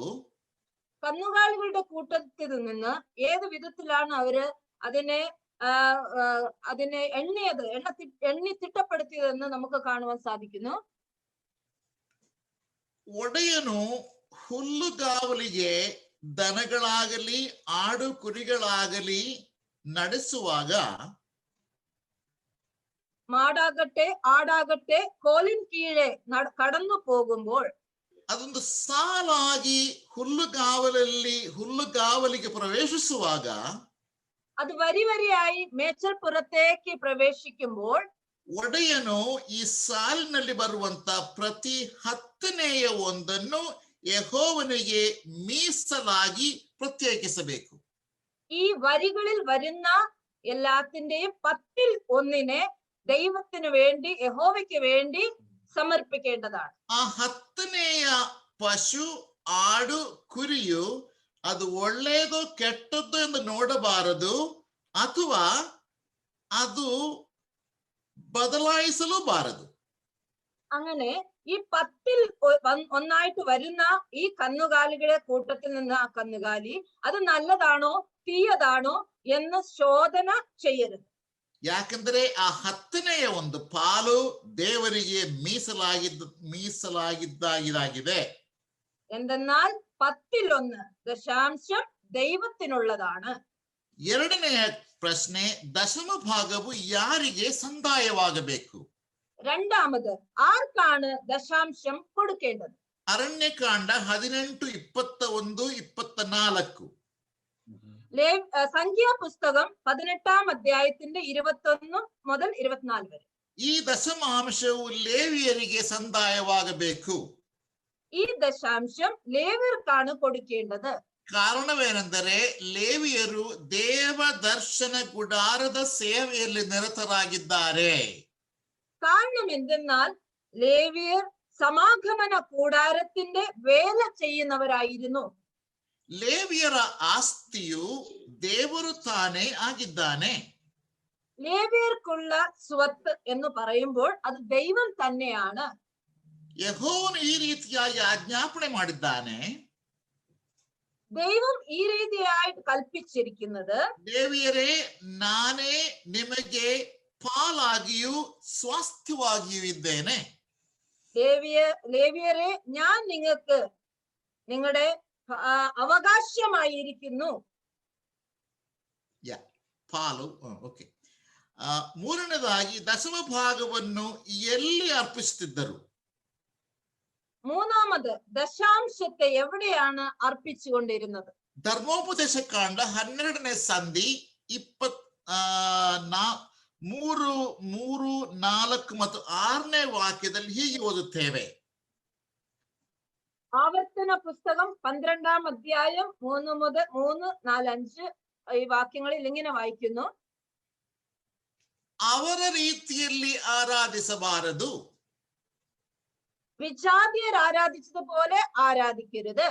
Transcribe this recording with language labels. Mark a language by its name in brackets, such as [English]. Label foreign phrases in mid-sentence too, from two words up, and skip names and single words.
[Malayalam] കന്നുകാലികളുടെ കൂട്ടത്തിൽ നിന്ന് ഏത് വിധത്തിലാണ് അവര് അതിനെ എണ്ണി തിട്ടപ്പെടുത്തിയതെന്ന് നമുക്ക് കാണുവാൻ സാധിക്കുന്നു. [Kannada] ಒಡೆಯನು ಹುಲ್ಲುಗಾವಲಿಗೆ ದನಗಳಾಗಲಿ ಆಡು ಕುರಿಗಳಾಗಲಿ ನಡೆಸುವಾಗ, [Malayalam] മാടാകട്ടെ ആടാകട്ടെ കോലിൻ കീഴെ കടന്നു പോകുമ്പോൾ [Kannada] ಅದೊಂದು ಸಾಲಾಗಿ ಹುಲ್ಲುಗಾವಲಿಗೆ ಪ್ರವೇಶಿಸುವಾಗ, [Malayalam] അത് വരിയായി മേച്ചൽപുറത്തേക്ക് പ്രവേശിക്കുമ്പോൾ [Kannada] ಒಡೆಯನು ಈ ಸಾಲಿನಲ್ಲಿ ಬರುವಂತ ಪ್ರತಿ 10ನೇ ಒಂದನ್ನು ಯೆಹೋವನಿಗೆ ಮೀಸಲಾಗಿ ಪ್ರತ್ಯೇಕಿಸಬೇಕು. [Malayalam] ഈ വരികളിൽ വരുന്ന എല്ലാത്തിന്റെയും 10-1 ദൈവത്തിന് വേണ്ടി യഹോവയ്ക്ക് വേണ്ടി സമർപ്പിക്കേണ്ടതാണ്. [Kannada] ಆ 10ನೇ ಪಶು ಆಡು ಕುರಿಯು ಅದು ಒಳ್ಳೆಯದು ಕೆಟ್ಟದ್ದು ಎಂದು ನೋಡಬಾರದು, ಅಥವಾ ಅದು ಬದಲಾಯಿಸಲೂಬಾರದು. [Malayalam] അങ്ങനെ ഈ 10-1 വരുന്ന ഈ കന്നുകാലികളെ കൂട്ടത്തിൽ നിന്ന് ആ കന്നുകാലി അത് നല്ലതാണോ തീയതാണോ എന്ന് ശോധന ചെയ്യരുത്. [Kannada] ಯಾಕಂದ್ರೆ ಆ 10ನೇ ಒಂದು ಪಾಲು ದೇವರಿಗೆ ಮೀಸಲಾಗಿದ್ದಾಗಿದೆ. [Malayalam] എന്തെന്നാൽ 10-1 ദശാംശം ദൈവത്തിനുള്ളതാണ്. [Kannada] ಎರಡನೇ ಪ್ರಶ್ನೆ, ದಶಮ ಭಾಗವು ಯಾರಿಗೆ ಸಂದಾಯವಾಗಬೇಕು? [Malayalam] രണ്ടാമത് ആർക്കാണ് ദശാംശം കൊടുക്കേണ്ടത്? [Kannada] ಅರಣ್ಯಕಾಂಡ 18, 21, 24. [Malayalam] സംഖ്യാപുസ്തകം 18-ാം അധ്യായത്തിന്റെ 21 മുതൽ 24 വരെ. [Kannada] ಈ ದಶಮಾಂಶವು ಲೇವಿಯರಿಗೆ ಸಂದಾಯವಾಗಬೇಕು. [Malayalam] ഈ ദശാംശം ലേവ്യർക്കാണ് കൊടുക്കേണ്ടത്. [Kannada] ಕಾರಣವೇನೆಂದರೆ ಲೇವಿಯರು ದೇವ ದರ್ಶನ ಗುಡಾರದ ಸೇವೆಯಲ್ಲಿ ನಿರತರಾಗಿದ್ದಾರೆ. [Malayalam] കാരണം എന്തെന്നാൽ ലേവ്യർ സമാഗമന കൂടാരത്തിന്റെ വേല ചെയ്യുന്നവരായിരുന്നു. [Kannada] ಲೇವಿಯರ ಆಸ್ತಿಯು ದೇವರು ತಾನೇ ಆಗಿದ್ದಾನೆ. [Malayalam] ലേവ്യർക്കുള്ള സ്വത്ത് എന്ന് പറയുമ്പോൾ അത് ദൈവം തന്നെയാണ്. [Kannada] ಯೆಹೋವನು ಈ ರೀತಿಯಾಗಿ ಆಜ್ಞಾಪನೆ ಮಾಡಿದ್ದಾನೆ. [Malayalam] ദൈവം ഈ രീതിയായിട്ട് കൽപ്പിച്ചിരിക്കുന്നത്, [Kannada] ಲೇವಿಯರೇ ನಾನೇ ನಿಮಗೆ ಪಾಲಾಗಿಯೂ ಸ್ವಾಸ್ಥ್ಯವಾಗಿಯೂ ಇದ್ದೇನೆ. [Malayalam] ലേവ്യരെ ഞാൻ നിങ്ങൾക്ക് നിങ്ങളുടെ അവകാശമായിരിക്കുന്നു. [Kannada] ಪಾಲು. ಓಕೆ. ಮೂರನೇದಾಗಿ ದಶಮ ಭಾಗವನ್ನು ಎಲ್ಲಿ ಅರ್ಪಿಸುತ್ತಿದ್ದರು? [Malayalam] മൂന്നാമത് ദശാംശത്തെ എവിടെയാണ് അർപ്പിച്ചുകൊണ്ടിരുന്നത്? [Kannada] ಧರ್ಮೋಪದೇಶ ಕಾಂಡ 12ನೇ ಸಂಧಿ 3, 4 ಮತ್ತು 6ನೇ ವಾಕ್ಯದಲ್ಲಿ ಹೀಗೆ ಓದುತ್ತೇವೆ. [Malayalam] ആവർത്തന പുസ്തകം 12-ാം അധ്യായം 3 മുതൽ 3, 4, 5 ഈ വാക്യങ്ങളിൽ ഇങ്ങനെ വായിക്കുന്നു. [Kannada] ಅವರ ರೀತಿಯಲ್ಲಿ ಆರಾಧಿಸಬಾರದು. [Malayalam] വിജാതിയർ ആരാധിച്ചതുപോലെ ആരാധിക്കരുത്.